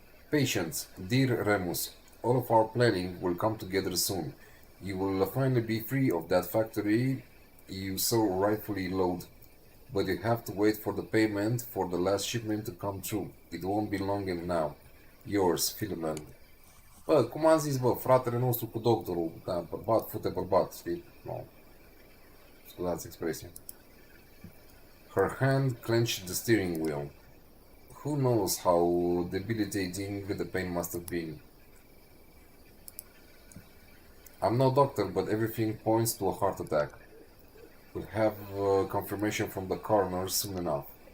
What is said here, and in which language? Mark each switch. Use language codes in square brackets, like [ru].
[en] Patience, dear Remus, all of our planning will come together soon. You will finally be free of that factory you so rightfully loathe. But you have to wait for the payment for the last shipment to come through. It won't be long now. Yours, Philomen. [ro] Bă, cum am zis, bă, fratele nostru cu doctorul, da, bărbat fute bărbat, știi? No. Scuzați expresia. [en] Her hand clenched the steering wheel. Who knows how debilitating the pain must have been. I'm no doctor, but everything points to a heart attack. We'll have confirmation from the coroner soon enough.